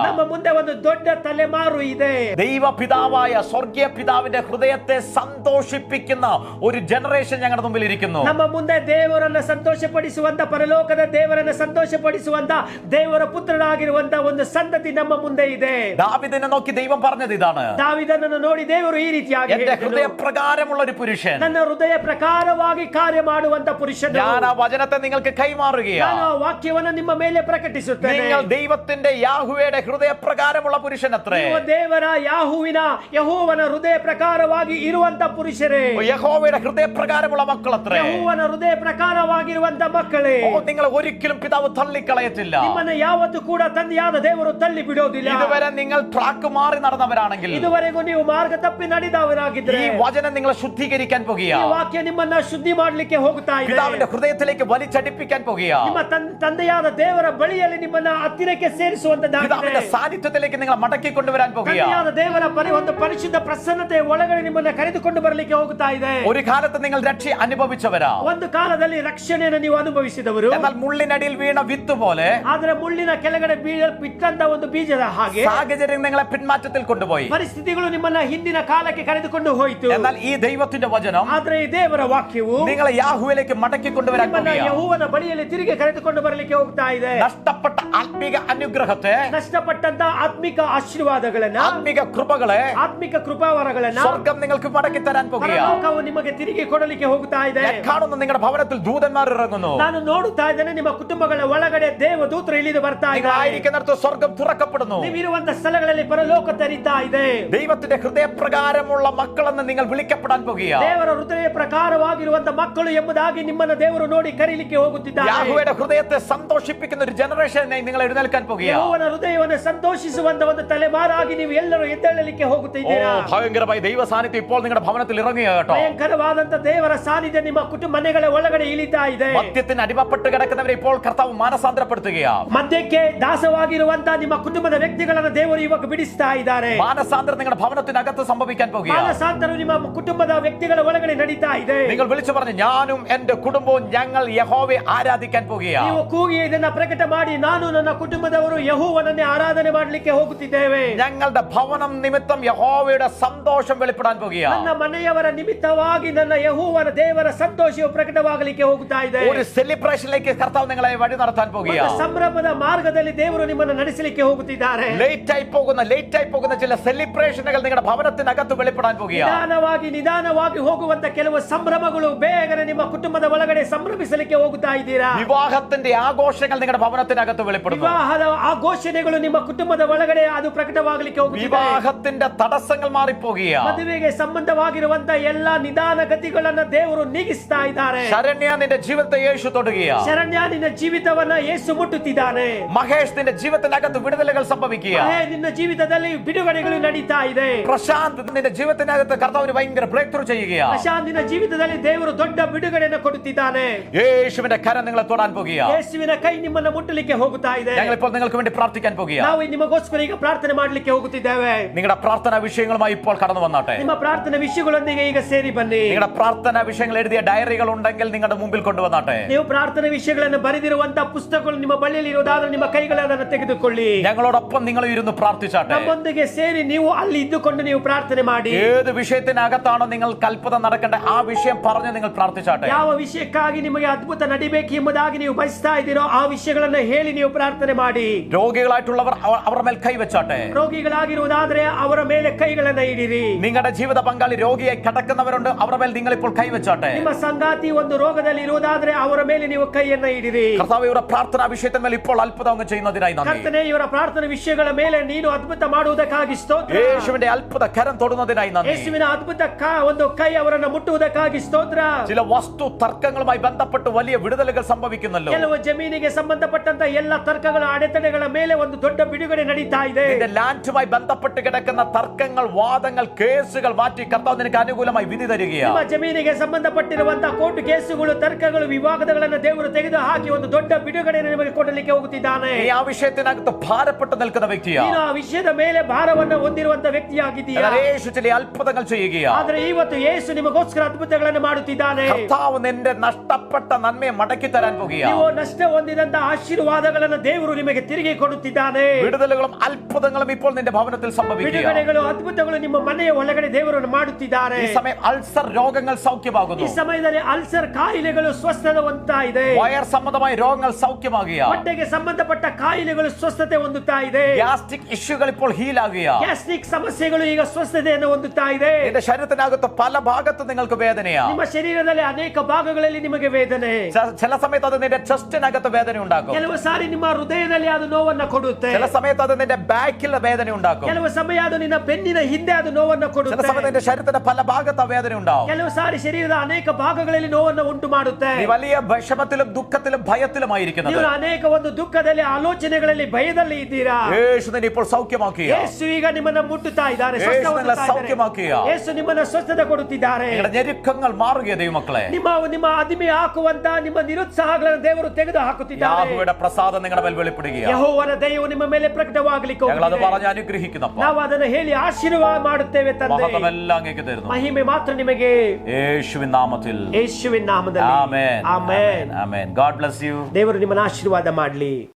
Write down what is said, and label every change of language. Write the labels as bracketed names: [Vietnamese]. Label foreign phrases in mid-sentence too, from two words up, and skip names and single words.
[Kannada] ನಮ್ಮ ಮುಂದೆ ಒಂದು ದೊಡ್ಡ ತಲೆಮಾರು ಇದೆ. [Malayalam] ദൈവ പിതാവായ സ്വർഗീയ പിതാവിന്റെ ഹൃദയത്തെ സന്തോഷിപ്പിക്കുന്ന ഒരു ജനറേഷൻ ഞങ്ങളുടെ മുമ്പിൽ ഇരിക്കുന്നു. [Kannada] ನಮ್ಮ ಮುಂದೆ ದೇವರನ್ನ ಸಂತೋಷಪಡಿಸುವಂತ, ಪರಲೋಕದ ದೇವರನ್ನ ಸಂತೋಷಪಡಿಸುವಂತ ದೇವರ ಪುತ್ರರಾಗಿರುವಂತ ಒಂದು ಸಂತತಿ ನಮ್ಮ ಮುಂದೆ ಇದೆ. [Malayalam] ദാവീദിനെ നോക്കി ദൈവം പറഞ്ഞത് ഇതാണ്: [Kannada] ದಾವೀದನನ್ನು ನೋಡಿ ದೇವರು ಈ ರೀತಿಯಾಗಿ [Malayalam] എന്റെ [Kannada] ಹೇಳಿದನು, [Malayalam] ഹൃദയപ്രകാരമുള്ള ഒരു പുരുഷൻ, [Kannada] ನನ್ನ ಹೃದಯ ಪ್ರಕಾರವಾಗಿ ಕಾರ್ಯ ಮಾಡುವಂತ ಪುರುಷನು. [Malayalam] ഞാൻ ಆ വചനത്തെ നിങ്ങൾക്ക് [Kannada] ನಾನು [Malayalam] കൈമാറുകയാണ്. [Kannada] ಆ ವಾಕ್ಯವನ್ನು ನಿಮ್ಮ ಮೇಲೆ ಪ್ರಕಟಿಸುತ್ತೇನೆ. [Malayalam] നിങ്ങൾ ദൈവത്തിന്റെ യാഹുവയുടെ ഹൃദയപ്രകാരമുള്ള പുരുഷൻ അത്രേ. [Kannada] ನೀವು ದೇವರ ಯೆಹೋವನ ಹೃದಯ ಪ್ರಕಾರವಾಗಿ ಇರುವಂತ ಪುರುಷರೇ, [Malayalam] യഹോവയുടെ ഹൃദയപ്രകാരമുള്ള മക്കൾ അത്രേ. [Kannada] ಯೆಹೋವನ ಹೃದಯ ಪ್ರಕಾರವಾಗಿರುವಂತ ಮಕ್ಕಳೇ. [Malayalam] ഓ, നിങ്ങൾ ഒരിക്കലും പിതാവ് തള്ളിക്കളയത്തില്ല. [Kannada] ನಿಮ್ಮನ್ನ ಯಾವತ್ತೂ ಕೂಡ ತಂದೆಯಾದ ದೇವರು ತಳ್ಳಿ ಬಿಡೋದಿಲ್ಲ. [Malayalam] ഇതുവരെ നിങ്ങൾ ട്രാക്ക് മാറി നടന്നവരാണെങ്കിൽ, [Kannada] ಇದುವರೆಗೂ ನೀವು ಮಾರ್ಗ ತಪ್ಪಿ ನಡೆದವರಾಗಿದ್ರೆ, [Malayalam] ഈ വചനം നിങ്ങളെ ശുദ്ധീകരിക്കാൻ [Kannada] ಈ [Malayalam] പോകുകയാണ്. [Kannada] ವಾಕ್ಯ ನಿಮ್ಮನ್ನ ಶುದ್ಧಿ ಮಾಡಲಿಕ್ಕೆ ಹೋಗುತ್ತಾ ಇದೆ. [Malayalam] പിതാവിന്റെ ഹൃദയത്തിലേക്ക് വലിച്ചടിപ്പിക്കാൻ പോകുകയാണ്. [Kannada] ನಿಮ್ಮ ತಂದೆಯಾದ ದೇವರ ಬಳಿಯಲ್ಲಿ ನಿಮ್ಮನ್ನ ಹತ್ತಿರಕ್ಕೆ ಸೇರಿಸುವಂತದ್ದಾಗಿದೆ. [Malayalam] പിതാവിന്റെ സാന്നിധ്യത്തിലേക്ക് നിങ്ങളെ മടക്കി കൊണ്ടുവരാൻ പോകുകയാണ്. [Kannada] ತಂದೆಯಾದ ದೇವರ ಒಂದು ಪರಿಶುದ್ಧ ಪ್ರಸನ್ನತೆ ಒಳಗಡೆ ನಿಮ್ಮನ್ನ ಕರೆದುಕೊಂಡು ಬರಲಿಕ್ಕೆ ಹೋಗುತ್ತಾ ಇದೆ. [Malayalam] ഒരു കാലത്ത് നിങ്ങൾ രക്ഷ അനുഭവിച്ചവരാ. [Kannada] ಒಂದು ಕಾಲದಲ್ಲಿ ರಕ್ಷಣೆಯನ್ನು ನೀವು ಅನುಭವಿಸಿದವರು, [Malayalam] എന്നാൽ മുള്ളിനടിയിൽ വീണ വിത്ത് പോലെ [Kannada] ಆದ್ರೆ ಮುಳ್ಳಿನ ಕೆಳಗಡೆ ಬಿಟ್ಟಂತ ಒಂದು ಬೀಜದ ಹಾಗೆ [Malayalam] സാഹചര്യം നിങ്ങളെ പിന്മാറ്റത്തിൽ കൊണ്ടുപോയി. [Kannada] ಪರಿಸ್ಥಿತಿಗಳು ನಿಮ್ಮನ್ನ ಹಿಂದಿನ ಕಾಲಕ್ಕೆ ಕರೆದುಕೊಂಡು ಹೋಯಿತು. [Malayalam] എന്നാൽ ഈ ദൈവത്തിന്റെ വചനം [Kannada] ಆದ್ರೆ ಈ ದೇವರ ವಾಕ್ಯವು [Malayalam] നിങ്ങളെ യാഹുവിലേക്ക് മടക്കി കൊണ്ടുവരാൻ [Kannada] ನಿಮ್ಮನ್ನ [Malayalam] പോകുകയാണ്. [Kannada] ಯೆಹೋವನ ಬಳಿಯಲ್ಲಿ ತಿರುಗಿ ಕರೆದುಕೊಂಡು ಬರಲಿಕ್ಕೆ ಹೋಗ್ತಾ ಇದೆ. [Malayalam] നഷ്ടപ്പെട്ട ആത്മീക അനുഗ്രഹത്തെ [Kannada] ನಷ್ಟಪಟ್ಟಂತ ಆತ್ಮೀಕ ಆತ್ಮಿಕ ಆಶೀರ್ವಾದಗಳನ್ನ, [Malayalam] ആത്മിക കൃപകളെ [Kannada] ಆತ್ಮಿಕ ಕೃಪಾವರಗಳನ್ನ [Malayalam] സ്വർഗം നിങ്ങൾക്ക് മടക്കി തരാൻ പോകുകയാണ്. [Kannada] ಪರಲೋಕವು ನಿಮಗೆ ತಿರುಗಿ ಕೊಡಲಿಕ್ಕೆ ಹೋಗ್ತಾ ಇದೆ. [Malayalam] ഞാൻ കാണുന്നു നിങ്ങളുടെ ഭവനത്തിൽ ദൂതന്മാർ ഇറങ്ങുന്നു. [Kannada] ನಾನು ನೋಡುತ್ತಾ ಇದ್ದೇನೆ ನಿಮ್ಮ ಕುಟುಂಬಗಳ ಒಳಗಡೆ ದೇವದೂತರು ಇಳಿದು ಬರ್ತಾ [Malayalam] നിങ്ങൾ [Kannada] ಇದ್ದಾರೆ. [Malayalam] ആയിരിക്കുന്നിടത്ത് സ്വർഗം തുറക്കപ്പെടുന്നു. [Kannada] ನೀವಿರುವಂತ ಸ್ಥಳಗಳಲ್ಲಿ ಪರಲೋಕ ತೆರೀತಾ ಇದೆ. [Malayalam] ദൈവത്തിന്റെ ഹൃദയപ്രകാരമുള്ള മക്കളെന്ന് നിങ്ങൾ വിളിക്കപ്പെടാൻ പോകുകയാണ്. [Kannada] ದೇವರ ಹೃದಯ ಪ್ರಕಾರವಾಗಿರುವಂತ ಮಕ್ಕಳು ಎಂಬುದಾಗಿ ನಿಮ್ಮನ್ನು ದೇವರು ನೋಡಿ ಕರೀಲಿಕ್ಕೆ ಹೋಗುತ್ತಿದ್ದಾರೆ. [Malayalam] യാഹോവയുടെ ഹൃദയത്തെ സന്തോഷിപ്പിക്കുന്ന ഒരു ജനറേഷനായി നിങ്ങൾ എഴുന്നേൽക്കാൻ പോകുകയാണ്. [Kannada] ಯೆಹೋವನ ಹೃದಯವನ್ನು ಸಂತೋಷಿಸುವಂತ ಒಂದು ತಲೆಮಾರಾಗಿ ನೀವು ಎಲ್ಲರೂ ಎದ್ದೇಳಲಿಕ್ಕೆ ಹೋಗುತ್ತಿದ್ದೀರಾ. [Malayalam] ഭയങ്കരമായി ദൈവ സാന്നിധ്യം ഇപ്പോൾ നിങ്ങളുടെ ഭവനത്തിൽ ഇറങ്ങിയ കേട്ടോ. [Kannada] ಭಯಂಕರವಾದಂತ ದೇವರ ಸಾನ್ನಿಧ್ಯ ನಿಮ್ಮ ಕುಟುಂಬ ಮನೆಗಳ ಒಳಗಡೆ ಇಳಿತಾ ಇದೆ. [Malayalam] മദ്യത്തിന് അടിമപ്പെട്ട് കിടക്കുന്നവരെ ഇപ്പോൾ കർത്താവ് മാനസാന്തരപ്പെടുത്തുകയാണ്. [Kannada] ಮದ್ಯಕ್ಕೆ ದಾಸವಾಗಿರುವಂತ ನಿಮ್ಮ ಕುಟುಂಬದ ವ್ಯಕ್ತಿಗಳನ್ನು ದೇವರು ಇವಾಗ ಬಿಡಿಸ್ತಾ ಇದ್ದಾರೆ. [Malayalam] മാനസാന്തരം നിങ്ങളുടെ ഭവനത്തിനകത്ത് സംഭവിക്കാൻ പോകുകയാണ്. [Kannada] ಮಾನಸಾಂತರ ನಿಮ್ಮ ಕುಟುಂಬದ ವ್ಯಕ್ತಿಗಳ ಒಳಗಡೆ ನಡೀತಾ ಇದೆ. [Malayalam] നിങ്ങൾ വിളിച്ചു പറഞ്ഞു, ഞാനും എന്റെ കുടുംബവും ഞങ്ങൾ യഹോവയെ ആരാധിക്കാൻ പോകുകയാണ്. [Kannada] ನೀವು ಕೂಗಿ ಇದನ್ನ ಪ್ರಕಟ ಮಾಡಿ, ನಾನು ನನ್ನ ಕುಟುಂಬದವರು ಯೆಹೋವನನ್ನೇ ಆರಾಧನೆ ಮಾಡಲಿಕ್ಕೆ ಹೋಗುತ್ತಿದ್ದೇವೆ. [Malayalam] ഞങ്ങളുടെ ഭവനം നിമിത്തം യഹോവയുടെ സന്തോഷം വെളിപ്പെടാൻ പോകുകയാണ്. [Kannada] ನನ್ನ ಮನೆಯವರ ನಿಮಿತ್ತವಾಗಿ ನನ್ನ ಯೆಹೋವನ ದೇವರ ಸಂತೋಷವು ಪ್ರಕಟವಾಗಲಿಕ್ಕೆ ಹೋಗುತ್ತಾ ಇದೆ. [Malayalam] ഒരു സെലിബ്രേഷനിലേക്ക് കർത്താവ് നിങ്ങളെ വഴി നടത്താൻ പോകുകയാണ്. [Kannada] ಸಂಭ್ರಮದ ಮಾರ್ಗದಲ್ಲಿ ದೇವರು ನಿಮ್ಮನ್ನು ನಡೆಸಲಿಕ್ಕೆ ಹೋಗುತ್ತಿದ್ದಾರೆ. [Malayalam] ലേറ്റ് ആയി പോകുന്ന ചില സെലിബ്രേഷനുകൾ നിങ്ങളുടെ ഭവനത്തിനകത്ത് വെളിപ്പെടാൻ പോകുകയാണ്. [Kannada] ನಿಧಾನವಾಗಿ ಹೋಗುವಂತ ಕೆಲವು ಸಂಭ್ರಮಗಳು ಬೇಗನೆ ನಿಮ್ಮ ಕುಟುಂಬದ ಒಳಗಡೆ ಸಂಭ್ರಮಿಸಲಿಕ್ಕೆ ಹೋಗುತ್ತಾ ಇದ್ದೀರಾ. [Malayalam] വിവാഹത്തിന്റെ ആഘോഷങ്ങൾ നിങ്ങളുടെ ഭവനത്തിനകത്ത് വെളിപ്പെടുന്നു. [Kannada] ವಿವಾಹದ ಆಘೋಷಣೆಗಳು ನಿಮ್ಮ ಕುಟುಂಬದ ಒಳಗಡೆ ಅದು ಪ್ರಕಟವಾಗಲಿಕ್ಕೆ ಹೋಗುತ್ತಿದೆ. [Malayalam] വിവാഹത്തിന്റെ തടസ്സങ്ങൾ മാറിപ്പോകുകയാണ്. [Kannada] ಮದುವೆಗೆ ಸಂಬಂಧವಾಗಿರುವಂತ ಎಲ್ಲಾ ನಿಧಾನಗತಿಗಳನ್ನ ದೇವರು ನೀಗಿಸ್ತಾ ಇದ್ದಾರೆ. [Malayalam] ശരണ്യ നിന്റെ ജീവിതത്തെ യേശു തൊടുകയാണ്. [Kannada] ಶರಣ್ಯ ನಿನ್ನ ಜೀವಿತವನ್ನ ಯೇಸು ಮುಟ್ಟುತ್ತಿದ್ದಾನೆ. [Malayalam] മഹേഷ് നിന്റെ ജീവിതത്തിനകത്ത് വിടുതലുകൾ സംഭവിക്കുക. [Kannada] ನಿನ್ನ ಜೀವಿತದಲ್ಲಿ ಬಿಡುಗಡೆಗಳು ನಡೀತಾ ಇದೆ. [Malayalam] പ്രശാന്ത് നിന്റെ ജീവിതത്തിനകത്ത് കർത്താവ് ഭയങ്കര [English] break through [Malayalam] ചെയ്യുകയാണ്. [Kannada] ಪ್ರಶಾಂತ್ ನಿನ್ನ ಜೀವಿತದಲ್ಲಿ ದೇವರು ದೊಡ್ಡ ಬಿಡುಗಡೆಯನ್ನು ಕೊಡುತ್ತಿದ್ದಾನೆ. [Malayalam] യേശുവിന്റെ കരം നിങ്ങളെ തൊടാൻ പോകുകയാണ്. [Kannada] ಯೇಸುವಿನ ಕೈ ನಿಮ್ಮನ್ನು ಮುಟ್ಟಲಿಕ್ಕೆ ಹೋಗುತ್ತಾ ಇದೆ. [Malayalam] ഞങ്ങൾ ഇപ്പോൾ നിങ്ങൾക്ക് വേണ്ടി പ്രാർത്ഥിക്കാൻ പോകുകയാണ്. [Kannada] ನಾವು ನಿಮಗೋಸ್ಕರ ಈಗ ಪ್ರಾರ್ಥನೆ ಮಾಡಲಿಕ್ಕೆ ಹೋಗುತ್ತಿದ್ದೇವೆ. [Malayalam] നിങ്ങളുടെ പ്രാർത്ഥനാ വിഷയങ്ങളുമായി ഇപ്പോൾ കടന്നു വന്നാട്ടെ. [Kannada] ನಿಮ್ಮ ಪ್ರಾರ್ಥನೆ ವಿಷಯಗಳೊಂದಿಗೆ ಈಗ ಸೇರಿ ಬನ್ನಿ. [Malayalam] നിങ്ങളുടെ പ്രാർത്ഥനാ വിഷയങ്ങൾ എഴുതിയ ഡയറികൾ ഉണ്ടെങ്കിൽ നിങ്ങളുടെ മുമ്പിൽ കൊണ്ടുവന്നാട്ടെ. [Kannada] ನೀವು ಪ್ರಾರ್ಥನೆ ವಿಷಯಗಳನ್ನು ಬರೆದಿರುವಂತ ಪುಸ್ತಕಗಳು ನಿಮ್ಮ ಬಳಿಯಲ್ಲಿ ಇರುವುದಾದರೆ ನಿಮ್ಮ ಕೈಗಳಲ್ಲಿ ಅದನ್ನು ತೆಗೆದುಕೊಳ್ಳಿ. [Malayalam] ഞങ്ങളോടൊപ്പം നിങ്ങൾ ഇരുന്ന് പ്രാർത്ഥിച്ചാട്ടെ. [Kannada] ನಮ್ಮೊಂದಿಗೆ ಸೇರಿ ನೀವು ಅಲ್ಲಿ ಇದ್ದುಕೊಂಡು ನೀವು ಪ್ರಾರ್ಥನೆ ಮಾಡಿ. [Malayalam] ഏത് വിഷയത്തിനകത്താണോ നിങ്ങൾക്ക് അത്ഭുതം നടക്കേണ്ട ആ വിഷയം പറഞ്ഞ് നിങ്ങൾ പ്രാർത്ഥിച്ചാട്ടെ. [Kannada] ಯಾವ ವಿಷಯಕ್ಕಾಗಿ ನಿಮಗೆ ಅದ್ಭುತ ನಡಿಬೇಕು ಎಂಬುದಾಗಿ ನೀವು ಬಯಸ್ತಾ ಇದ್ದೀರೋ ಆ ವಿಷಯಗಳನ್ನು ಹೇಳಿ ನೀವು ಪ್ರಾರ್ಥನೆ ಮಾಡಿ. [Malayalam] രോഗികളായിട്ടുള്ളവർ അവരുടെ മേൽ കൈവച്ചാട്ടെ. [Kannada] ರೋಗಿಗಳಾಗಿರುವುದಾದರೆ ಅವರ ಮೇಲೆ ಕೈಗಳನ್ನು ಇಡಿರಿ. [Malayalam] നിങ്ങളുടെ ജീവിത പങ്കാളി രോഗിയായി കിടക്കുന്നവരുണ്ട്, അവരുടെ മേൽ നിങ്ങൾ ഇപ്പോൾ കൈവച്ചാട്ടെ. [Kannada] ನಿಮ್ಮ ಸಂಗಾತಿ ಒಂದು ರೋಗದಲ್ಲಿ ಇರುವುದಾದರೆ ಅವರ ಮೇಲೆ ನೀವು ಕೈಯನ್ನ ಇಡಿರಿ. [Malayalam] കർത്താവ് ಇವರ പ്രാർത്ഥനാ വിഷയത്തിന് മേൽ ഇപ്പോൾ അത്ഭുതം അങ്ങ് ചെയ്യുന്നതിനായി നന്ദി. [Kannada] ಕರ್ತನೇ, ಇವರ ಪ್ರಾರ್ಥನೆ ವಿಷಯಗಳ ಮೇಲೆ ನೀನು ಅದ್ಭುತ ಮಾಡುವುದಕ್ಕಾಗಿ ಸ್ತೋತ್ರ. [Malayalam] യേശുവിന്റെ അത്ഭുത കരം തൊടുന്നതിനായി നന്ദി. [Kannada] ಯೇಸುವಿನ ಅದ್ಭುತ ಒಂದು ಕೈ ಅವರನ್ನು ಮುಟ್ಟುವುದಕ್ಕಾಗಿ ಸ್ತೋತ್ರ. [Malayalam] ചില വസ്തു തർക്കങ്ങളുമായി ബന്ധപ്പെട്ട് വലിയ വിടുതലുകൾ സംഭവിക്കുന്നല്ലോ. [Kannada] ಕೆಲವು ಜಮೀನಿಗೆ ಸಂಬಂಧಪಟ್ಟಂತ ಎಲ್ಲ ತರ್ಕಗಳ ಅಡೆತಡೆಗಳ ಮೇಲೆ ಒಂದು ದೊಡ್ಡ ಬಿಡುಗಡೆ ನಡೀತಾ ಇದೆ. [Malayalam] നിന്റെ ലാൻഡുമായി ബന്ധപ്പെട്ട് കിടക്കുന്ന തർക്കങ്ങൾ, വാദങ്ങൾ, കേസുകൾ മാറ്റി കർത്താവ് നിനക്ക് അനുകൂലമായി വിധി തരികയാണ്. [Kannada] ನಿಮ್ಮ ಜಮೀನಿಗೆ ಸಂಬಂಧಪಟ್ಟಿರುವಂತಹ [English] court cases, [Kannada] ತರ್ಕಗಳು, ವಿವಾದಗಳನ್ನು ದೇವರು ತೆಗೆದು ಹಾಕಿ ಒಂದು ದೊಡ್ಡ ಬಿಡುಗಡೆಯನ್ನು ನಿಮಗೆ ಕೊಡಲಿಕ್ಕೆ ಹೋಗುತ್ತಿದ್ದಾನೆ. [Malayalam] നീ ആ വിഷയത്തിനകത്ത് ഭാരപ്പെട്ട് നിൽക്കുന്ന വ്യക്തിയാണ്. [Kannada] ನೀನು ಆ ವಿಷಯದ ಮೇಲೆ ಭಾರವನ್ನು ಹೊಂದಿರುವಂತ ವ್ಯಕ್ತಿಯಾಗಿದ್ದೀಯಾ. [Malayalam] യേശു ചില അത്ഭുതങ്ങൾ ചെയ്യുകയാണ്. [Kannada] ಆದ್ರೆ ಇವತ್ತು ಯೇಸು ನಿಮಗೋಸ್ಕರ ಅದ್ಭುತಗಳನ್ನು ಮಾಡುತ್ತಿದ್ದಾನೆ. [Malayalam] കർത്താവ് നിന്റെ നഷ്ടപ്പെട്ട നന്മയെ മടക്കി തരാൻ പോകുകയാണ്. [Kannada] ನೀವು ನಷ್ಟ ಹೊಂದಿದಂತ ಆಶೀರ್ವಾದಗಳನ್ನು ದೇವರು ನಿಮಗೆ ತಿರುಗಿ ಕೊಡುತ್ತಿದ್ದಾನೆ. [Malayalam] വിടുതലുകളും അത്ഭുതങ്ങളും ഇപ്പോൾ നിന്റെ ഭവനത്തിൽ സംഭവിക്കുകയാണ്. [Kannada] ಬಿಡುಗಡೆಗಳು, ಅದ್ಭುತಗಳು ನಿಮ್ಮ ಮನೆಯ ಒಳಗಡೆ ದೇವರನ್ನು ಮಾಡುತ್ತಿದ್ದಾರೆ. [Malayalam] ഈ സമയം അൾസർ രോഗങ്ങൾ സൗഖ്യമാകുന്നു. [Kannada] ಈ ಸಮಯದಲ್ಲಿ ಅಲ್ಸರ್ ಕಾಯಿಲೆಗಳು ಸ್ವಸ್ಥತೆ ಹೊಂದುತ್ತಾ ಇದೆ. [Malayalam] വയർ സംബന്ധമായ രോഗങ്ങൾ സൗഖ്യമാകുകയാണ്. [Kannada] ಹೊಟ್ಟೆಗೆ ಸಂಬಂಧಪಟ್ಟ ಕಾಯಿಲೆಗಳು ಸ್ವಸ್ಥತೆ ಹೊಂದುತ್ತಾ ಇದೆ. [English] gastric issues [Malayalam] ഇപ്പോൾ ഹീൽ ആകുകയാണ്. [Kannada] ಗ್ಯಾಸ್ಟ್ರಿಕ್ ಸಮಸ್ಯೆಗಳು ಈಗ ಸ್ವಸ್ಥತೆಯನ್ನು ಹೊಂದುತ್ತಾ ಇದೆ. [Malayalam] നിന്റെ ശരീരത്തിനകത്ത് പല ഭാഗത്ത് നിങ്ങൾക്ക് വേദനയാണ്. [Kannada] ನಿಮ್ಮ ಶರೀರದಲ್ಲಿ ಅನೇಕ ಭಾಗಗಳಲ್ಲಿ ನಿಮಗೆ ವೇದನೆ. [Malayalam] ചില സമയത്ത് അത് നിന്റെ ചെസ്റ്റിനകത്ത് വേദന ഉണ്ടാക്കും. [Kannada] ಕೆಲವು ಸಾರಿ ನಿಮ್ಮ ಹೃದಯದಲ್ಲಿ ಅದು ನೋವನ್ನು ಕೊಡುತ್ತೆ. [Malayalam] ചില സമയത്ത് അത് നിന്റെ ബാക്കിൽ വേദന ഉണ്ടാക്കും. [Kannada] ಕೆಲವು ಸಮಯ ಅದು ನಿನ್ನ ಬೆನ್ನಿನ ಹಿಂದೆ ಅದು ನೋವನ್ನು [Malayalam] ചില [Kannada] ಕೊಡುತ್ತೆ. [Malayalam] സമയത്ത് നിന്റെ ശരീരത്തിന്റെ പല ഭാഗത്ത് വേദന ഉണ്ടാവും. [Kannada] ಕೆಲವು ಸಾರಿ ಶರೀರದ ಅನೇಕ ಭಾಗಗಳಲ್ಲಿ ನೋವನ್ನು ಉಂಟು ಮಾಡುತ್ತೆ. [Malayalam] നീ വലിയ വിഷമത്തിലും ദുഃഖത്തിലും ഭയത്തിലുമായിരിക്കുന്നത്. [Kannada] ನೀವು ಅನೇಕ ಒಂದು ದುಃಖದಲ್ಲಿ, ಆಲೋಚನೆಗಳಲ್ಲಿ, ಭಯದಲ್ಲಿ ಇದ್ದೀರಾ. [Malayalam] യേശു നിന്നെ ഇപ്പോൾ സൗഖ്യമാക്കുക. [Kannada] ಯೇಸು ಈಗ ನಿಮ್ಮನ್ನು ಮುಟ್ಟುತ್ತಾ ಇದ್ದಾರೆ. [Malayalam] സൗഖ്യമാക്കുക. [Kannada] ಯೇಸು ನಿಮ್ಮನ್ನು ಸ್ವಸ್ಥತೆ ಕೊಡುತ್ತಿದ್ದಾರೆ. [Malayalam] നിങ്ങളുടെ ഞെരുക്കങ്ങൾ മാറുക ദൈവമക്കളെ. [Kannada] ನಿಮ್ಮ ಅದಿಮೆ ಹಾಕುವಂತ ನಿಮ್ಮ ನಿರುತ್ಸಾಹಗಳನ್ನು ದೇವರು ತೆಗೆದು ಹಾಕುತ್ತಿದ್ದಾರೆ. [Malayalam] യാഹോവയുടെ പ്രസാദം നിങ്ങളുടെ മേൽ വെളിപ്പെടുകയാണ്. [Kannada] ಯೆಹೋವನ ದಯವು ನಿಮ್ಮ ಮೇಲೆ ಪ್ರಕಟವಾಗಲಿಕ್ಕೆ [Malayalam] ഞങ്ങൾ അത് [Kannada] ಹೋಗುತ್ತಿದೆ. [Malayalam] പറഞ്ഞ് അനുഗ്രഹിക്കുന്നപ്പോൾ [Kannada] ನಾವು ಅದನ್ನು ಹೇಳಿ ಆಶೀರ್ವಾದ ಮಾಡುತ್ತೇವೆ ತಂದೆ. [Malayalam] മഹത്വമെല്ലാം അങ്ങേക്ക് തരുന്നു. [Kannada] ಮಹಿಮೆ ಮಾತ್ರ ನಿಮಗೆ [Malayalam] യേശുവിൻ നാമത്തിൽ. [Kannada] ಯೇಸುವಿನ ನಾಮದಲ್ಲಿ. [Malayalam] ആമേൻ. [Kannada] ಆಮೆನ್. [Malayalam] ആമേൻ. [English] God bless you. [Kannada] ದೇವರು ನಿಮ್ಮನ್ನು ಆಶೀರ್ವಾದ ಮಾಡಲಿ.